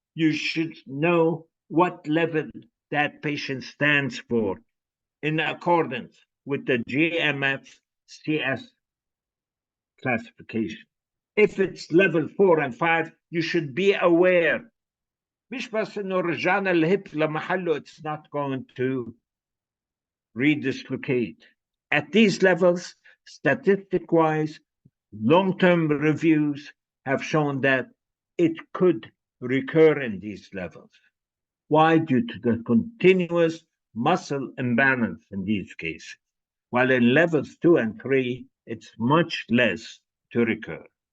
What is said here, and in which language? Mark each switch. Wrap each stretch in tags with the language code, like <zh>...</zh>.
<en>You should know what level that patient stands for in accordance with the GMFCS classification. If it's level 4 and 5, you should be aware.</en> <ar>مش بس إنه رجعنا الهب لمحله,</ar> <en>it's not going to redislocate. At these levels, statistic-wise, long-term reviews have shown that it could recur in these levels. Why? Due to the continuous muscle imbalance in these cases. While in levels 2 and 3, it's much less to recur.</en>